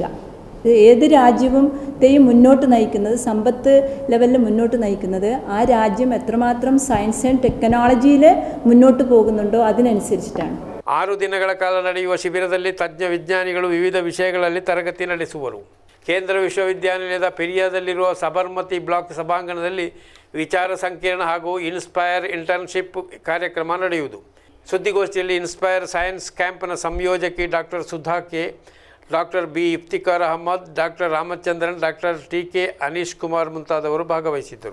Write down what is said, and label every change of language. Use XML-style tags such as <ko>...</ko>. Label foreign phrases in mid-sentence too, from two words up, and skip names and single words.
<ml>ഏത് രാജ്യത്തെയും മുന്നോട്ട് നയിക്കുന്നത്, സമ്പത്ത് ലെവലിൽ മുന്നോട്ട് നയിക്കുന്നത് ആ രാജ്യം എത്രമാത്രം</ml> <en>science and technology</en> <ml>മുന്നോട്ട് പോകുന്നുണ്ടോ അതിനനുസരിച്ചിട്ടാണ്.</ml> <kn>6 ದಿನಗಳ ಕಾಲ ನಡೆಯುವ ಶಿಬಿರದಲ್ಲಿ ತಜ್ಞ ವಿಜ್ಞಾನಿಗಳು ವಿವಿಧ ವಿಷಯಗಳಲ್ಲಿ ತರಗತಿ ನಡೆಸುವರು. ಕೇಂದ್ರ ವಿಶ್ವವಿದ್ಯಾನಿಲಯದ ಪೆರಿಯಾದಲ್ಲಿರುವ ಸಬರ್ಮತಿ ಬ್ಲಾಕ್ ಸಭಾಂಗಣದಲ್ಲಿ ವಿಚಾರ ಸಂಕಿರಣ ಹಾಗೂ ಇನ್ಸ್ಪೈರ್ ಇಂಟರ್ನ್ಶಿಪ್ ಕಾರ್ಯಕ್ರಮ ನಡೆಯುವುದು. ಸುದ್ದಿಗೋಷ್ಠಿಯಲ್ಲಿ ಇನ್ಸ್ಪೈರ್ ಸೈನ್ಸ್ ಕ್ಯಾಂಪ್ನ ಸಂಯೋಜಕಿ ಡಾಕ್ಟರ್ ಸುಧಾ ಕೆ, ಡಾಕ್ಟರ್ ಬಿ ಇಫ್ತಿಕಾರ್ ಅಹಮದ್, ಡಾಕ್ಟರ್ ರಾಮಚಂದ್ರನ್, ಡಾಕ್ಟರ್ ಟಿ ಕೆ ಅನೀಶ್ ಕುಮಾರ್ ಮುಂತಾದವರು ಭಾಗವಹಿಸಿದ್ದರು.</kn>